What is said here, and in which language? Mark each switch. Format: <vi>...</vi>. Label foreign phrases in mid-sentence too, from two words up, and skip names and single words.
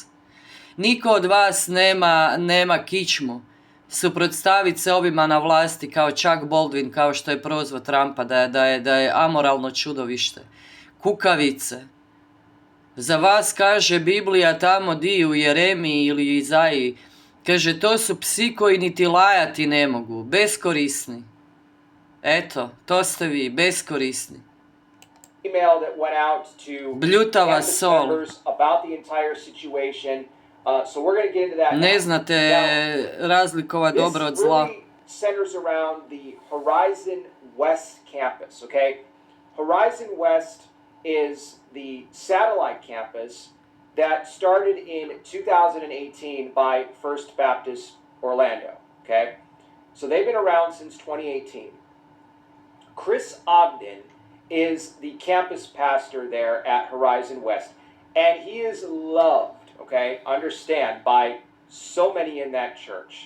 <hr>Niko od vas nema kičmu suprotstaviti se ovima na vlasti kao Chuck Baldwin, kao što je prozvao Trumpa, da je amoralno čudovište. Kukavice. Za vas, kaže Biblija tamo di u Jeremiji ili Izaiji, kaže, to su psi koji niti lajati ne mogu, beskorisni. Eto, to ste vi, beskorisni.</hr> <en>Email that went out to</en> <hr>Bljutava</hr> <en>campus</en> <hr>sol.</hr> <en>members about the entire situation. So we're going to get into that.</en> <hr>Ne</hr> <en>now.</en> <hr>znate</hr> <en>Now,</en> <hr>razlikova</hr> <en>this</en> <hr>dobro od zla.</hr> <en>really centers around the Horizon West campus, okay? Horizon West is the satellite campus that started in 2018 by First Baptist Orlando, okay? So they've been around since 2018. Chris Ogden is the campus pastor there at Horizon West, and he is loved, okay, understand, by so many in that church.</en>